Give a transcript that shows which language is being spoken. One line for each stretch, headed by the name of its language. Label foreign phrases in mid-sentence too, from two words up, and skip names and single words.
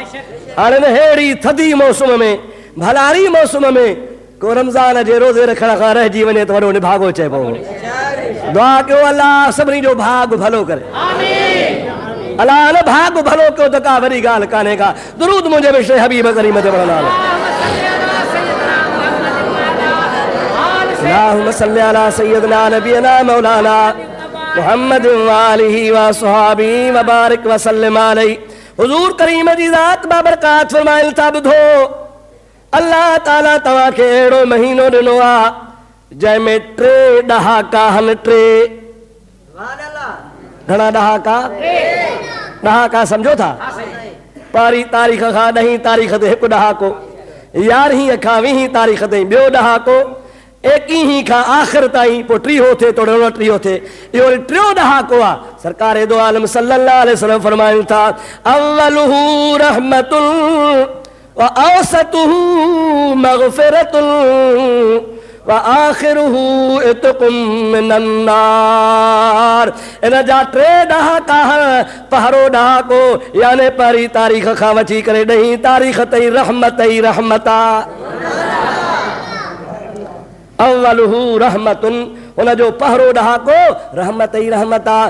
Sindhi: हाणे अहिड़ी थधी मौसम में, भलारी मौसम में को रमज़ान जे रोज़े रखण खां रहिजी वञे त वॾो निभागो चइबो। दुआ कयो अल्लाह सभिनी जो भाग भलो करे, अल्लाह न भाग भलो कयो त का वॾी ॻाल्हि कान्हे का। दुरूद मुंहिंजे मिश्र हबीब करीम ते पढ़ंदा।
Arabic: اللهم صل على سيدنا نبينا مولانا محمد وآله وأصحابه وبارك وسلم عليه.
Sindhi: हुज़ूर करीम जी ज़ात बाबरकात फरमाइल था, ॿुधो अल्लाह ताला तव्हांखे अहिड़ो महीनो ॾिनो आहे जंहिंमें 3 ॾहाका आहिनि। 3 घणा ॾहाका? ॾहाका सम्झो था? पहिरीं तारीख़ खां 10 तारीख़ ते हिकु ॾहाको, 11 खां 20 तारीख़ ताईं ॿियो ॾहाको, 21 खां आख़िर ताईं, पोइ 30 थिए थोरो 29 थिए, इहो वरी 3 ॾहाको आहे। सरकार दो आलम
Arabic: صلى الله عليه وسلم
Sindhi: फरमाइनि था,
Arabic: أوله رحمة وأوسطه مغفرة وآخره عتق من النار.
Sindhi: इन जा 3 ॾहाका, पहिरो ॾहाको यानी पहिरीं तारीख़ खां वठी करे 10 तारीख़ ताईं रहमत ई रहमत आहे।
Arabic: أوله رحمة,
Sindhi: उनजो पहिरो ॾहाको रहमत ई रहमत आहे।